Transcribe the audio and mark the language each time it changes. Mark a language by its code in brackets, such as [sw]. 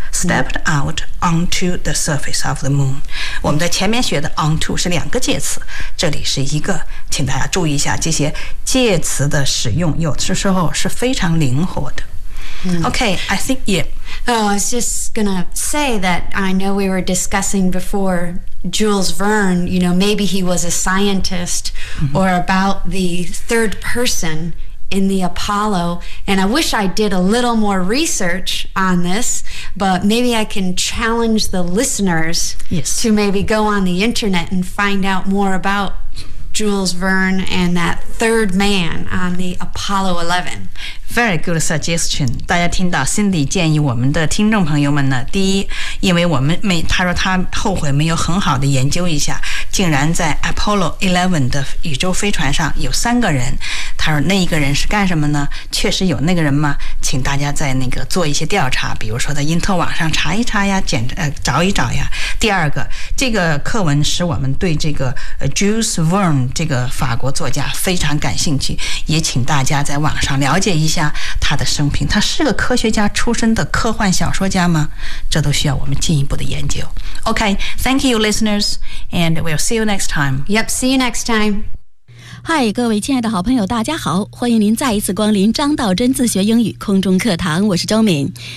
[en] Stepped out onto the surface of the moon. [zh] 我们在前面学的 onto 是两个介词，这里是一个，请大家注意一下这些介词的使用，有的时候是非常灵活的。 [en] Okay, I think yeah. Oh, I was just gonna say that I know we were discussing before Jules Verne. You know, maybe he was a scientist, or about the third person in the Apollo. And I wish I did a little more research on this. But maybe I can challenge the listeners、to maybe go on the internet and find out more about Jules Verne and that third man on the Apollo 11. Very good suggestion. [zh] 大家听到 Cindy 建议我们的听众朋友们呢，第一，因为我们没，他说他后悔没有很好的研究一下，竟然在 Apollo 11的宇宙飞船上有三个人。他说那一个人是干什么呢？确实有那个人吗？请大家在那个做一些调查，比如说在因特网上查一查呀，找一找呀。第二个，这个课文使我们对这个 Jules Verne 这个法国作家非常感兴趣，也请大家在网上了解一下他的生平。他是个科学家出身的科幻小说家吗？这都需要我们进一步的研究。 [en] OK, thank you listeners, and we'll see you next time. Yep, see you next time. [zh] 嗨，各位亲爱的好朋友，大家好，欢迎您再一次光临张道真自学英语空中课堂，我是周敏。